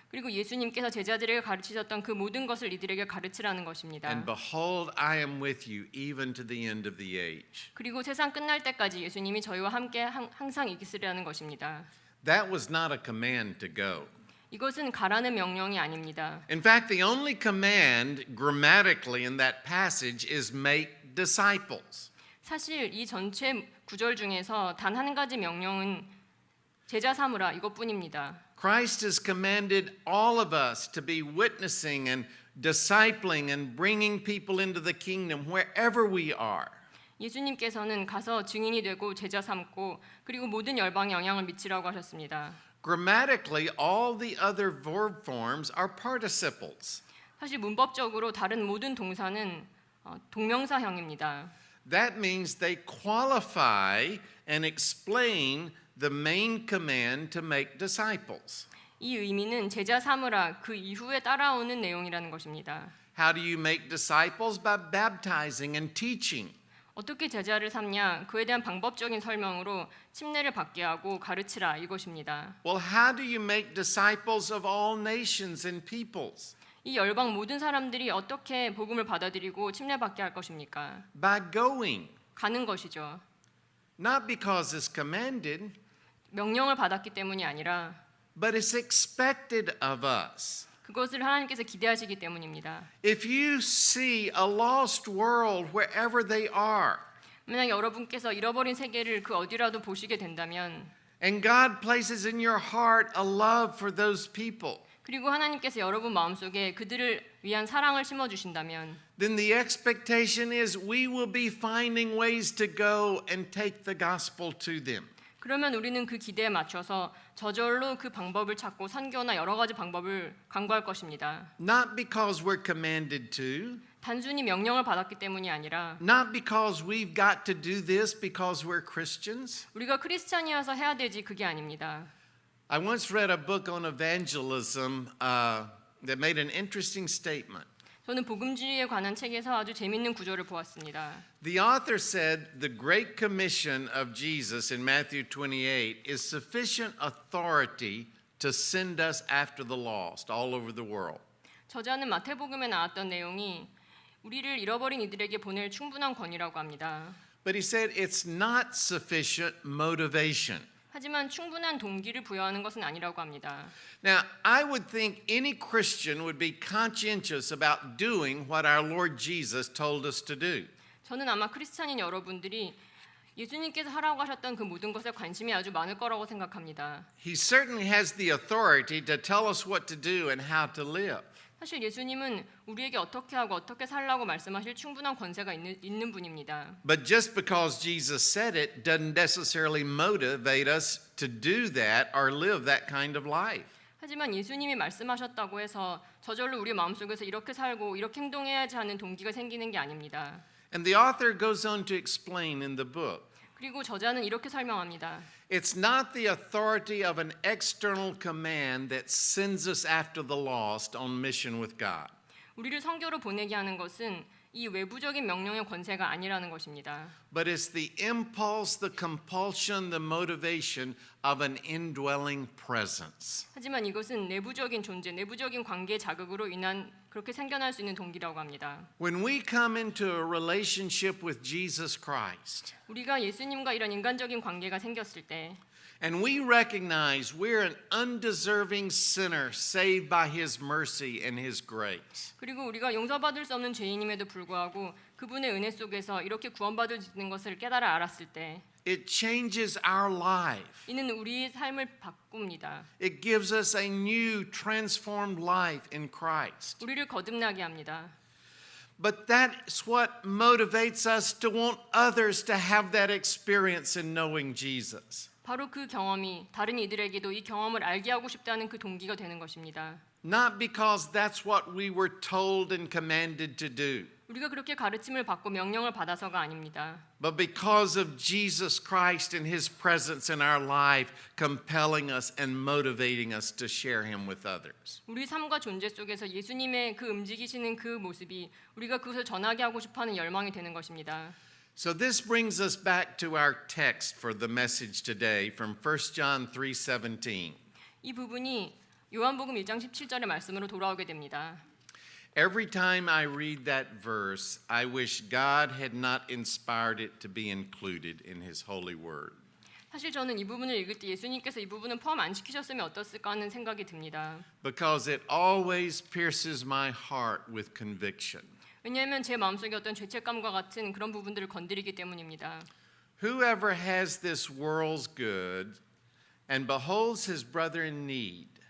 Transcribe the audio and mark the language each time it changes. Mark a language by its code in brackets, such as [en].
[ko] 그리고 예수님께서 제자들에게 가르치셨던 그 모든 것을 이들에게 가르치라는 것입니다. [en] And behold, I am with you even to the end of the age. [ko] 그리고 세상 끝날 때까지 예수님이 저희와 함께 항상 있으리라는 것입니다. [en] That was not a command to go. [ko] 이것은 가라는 명령이 아닙니다. [en] In fact, the only command grammatically in that passage is make disciples. [ko] 사실 이 전체 구절 중에서 단 한 가지 명령은 제자 삼으라 이것뿐입니다. [en] Christ has commanded all of us to be witnessing and discipling and bringing people into the kingdom wherever we are. [ko] 예수님께서는 가서 증인이 되고 제자 삼고 그리고 모든 열방에 영향을 미치라고 하셨습니다. [en] Grammatically, all the other verb forms are participles. [ko] 사실 문법적으로 다른 모든 동사는 동명사형입니다. [en] That means they qualify and explain the main command to make disciples. [ko] 이 의미는 제자 삼으라 그 이후에 따라오는 내용이라는 것입니다. [en] How do you make disciples? By baptizing and teaching. [ko] 어떻게 제자를 삼냐? 그에 대한 방법적인 설명으로 침례를 받게 하고 가르치라 이것입니다. [en] Well, how do you make disciples of all nations and peoples? [ko] 이 열방 모든 사람들이 어떻게 복음을 받아들이고 침례받게 할 것입니까? [en] By going. [ko] 가는 것이죠. [en] Not because it's commanded, [ko] 명령을 받았기 때문이 아니라 [en] but it's expected of us. [ko] 그것을 하나님께서 기대하시기 때문입니다. [en] If you see a lost world wherever they are, [ko] 만약 여러분께서 잃어버린 세계를 그 어디라도 보시게 된다면 [en] and God places in your heart a love for those people, [ko] 그리고 하나님께서 여러분 마음속에 그들을 위한 사랑을 심어주신다면 [en] then the expectation is we will be finding ways to go and take the gospel to them. [ko] 그러면 우리는 그 기대에 맞춰서 저절로 그 방법을 찾고 선교나 여러 가지 방법을 강구할 것입니다. [en] Not because we're commanded to, [ko] 단순히 명령을 받았기 때문이 아니라 [en] not because we've got to do this because we're Christians. [ko] 우리가 크리스찬이어서 해야 되지 그게 아닙니다. [en] I once read a book on evangelism that made an interesting statement. [ko] 저는 복음주의에 관한 책에서 아주 재밌는 구절을 보았습니다. [en] The author said the Great Commission of Jesus in Matthew 28 is sufficient authority to send us after the lost all over the world. [ko] 저자는 마태복음에 나왔던 내용이 우리를 잃어버린 이들에게 보낼 충분한 권위라고 합니다. [en] But he said it's not sufficient motivation. [ko] 하지만 충분한 동기를 부여하는 것은 아니라고 합니다. [en] Now, I would think any Christian would be conscientious about doing what our Lord Jesus told us to do. [ko] 저는 아마 크리스찬인 여러분들이 예수님께서 하라고 하셨던 그 모든 것에 관심이 아주 많을 거라고 생각합니다. [en] He certainly has the authority to tell us what to do and how to live. [ko] 사실 예수님은 우리에게 어떻게 하고 어떻게 살라고 말씀하실 충분한 권세가 있는 분입니다. [en] But just because Jesus said it doesn't necessarily motivate us to do that or live that kind of life. [ko] 하지만 예수님이 말씀하셨다고 해서 저절로 우리 마음속에서 이렇게 살고 이렇게 행동해야지 하는 동기가 생기는 게 아닙니다. [en] And the author goes on to explain in the book. [ko] 그리고 저자는 이렇게 설명합니다. [en] It's not the authority of an external command that sends us after the lost on mission with God. [ko] 우리를 선교로 보내게 하는 것은 이 외부적인 명령의 권세가 아니라는 것입니다. [en] But it's the impulse, the compulsion, the motivation of an indwelling presence. [ko] 하지만 이것은 내부적인 존재, 내부적인 관계의 자극으로 인한 그렇게 생겨날 수 있는 동기라고 합니다. [en] When we come into a relationship with Jesus Christ, [ko] 우리가 예수님과 이런 인간적인 관계가 생겼을 때 [en] and we recognize we're an undeserving sinner saved by His mercy and His grace, [ko] 그리고 우리가 용서받을 수 없는 죄인임에도 불구하고 그분의 은혜 속에서 이렇게 구원받을 수 있는 것을 깨달아 알았을 때 [en] it changes our life. [ko] 이는 우리의 삶을 바꿉니다. [en] It gives us a new, transformed life in Christ. [ko] 우리를 거듭나게 합니다. [en] But that's what motivates us to want others to have that experience in knowing Jesus. [ko] 바로 그 경험이 다른 이들에게도 이 경험을 알게 하고 싶다는 그 동기가 되는 것입니다. [en] Not because that's what we were told and commanded to do, [ko] 우리가 그렇게 가르침을 받고 명령을 받아서가 아닙니다. [en] but because of Jesus Christ and His presence in our life compelling us and motivating us to share Him with others. [ko] 우리 삶과 존재 속에서 예수님의 그 움직이시는 그 모습이 우리가 그것을 전하게 하고 싶어하는 열망이 되는 것입니다. [en] So this brings us back to our text for the message today from 1 John 3:17. [ko] 이 부분이 요한복음 1장 17절의 말씀으로 돌아오게 됩니다. [en] Every time I read that verse, I wish God had not inspired it to be included in His holy word. [ko] 사실 저는 이 부분을 읽을 때 예수님께서 이 부분은 포함 안 시키셨으면 어땠을까 하는 생각이 듭니다. [en] Because it always pierces my heart with conviction. [ko] 왜냐하면 제 마음속에 어떤 죄책감과 같은 그런 부분들을 건드리기 때문입니다. [en] Whoever has this world's good and beholds his brother in need